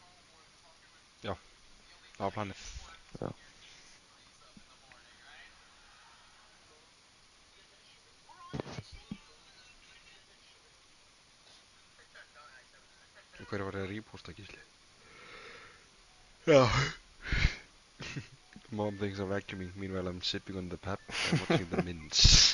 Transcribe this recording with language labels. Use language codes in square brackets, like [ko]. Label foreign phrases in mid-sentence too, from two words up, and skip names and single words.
[is] Það var planið. Já. Hverju var ég að reposta, Gísli? Já. [en] Mom thinks I'm vacuuming, meanwhile I'm sipping on the pep and watching the mints.